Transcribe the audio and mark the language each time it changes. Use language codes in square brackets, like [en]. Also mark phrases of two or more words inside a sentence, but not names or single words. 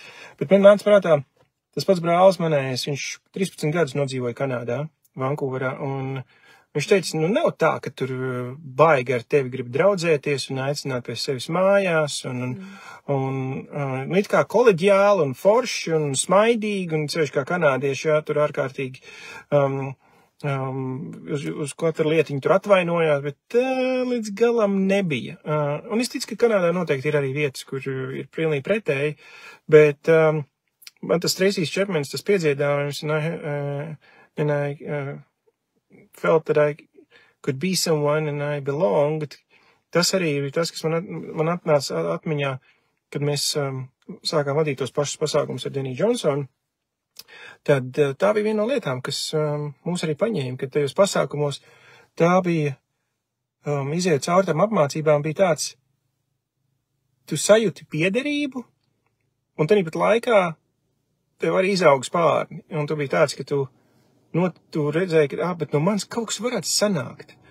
[lv] Bet man nāca prātā, tas pats brālis manējais, viņš 13 gadus nodzīvoja Kanādā, Vankūverā, un viņš teica, nav tā, ka tur baigi ar tevi grib draudzēties un aicināt pie sevis mājās, un it kā koleģiāli un forši un smaidīgi, un ceļš kā kanādieši, jā, tur ārkārtīgi uz katru lietiņu tur atvainojās, bet līdz galam nebija. Un es ticu, ka Kanādā noteikti ir arī vietas, kur ir pilnīgi pretēji, bet man tas Tracy Chapmans, tas piedziedājums, [en] and I felt that I could be someone and I belonged. [lv] Tas arī ir tas, kas man atnāca atmiņā, kad mēs sākām vadīt tos pašus pasākumus ar Deniju Džonsonu. Tad tā bija viena no lietām, kas mūs arī paņēma, kad tajos pasākumos tā bija iziet caur tam apmācībām, bija tāds, tu sajūti piederību, un tad pat laikā tev arī izaug spārni, un tu biji tāds, ka tu tu redzēji, ka, bet no mans kaut kas varētu sanākt.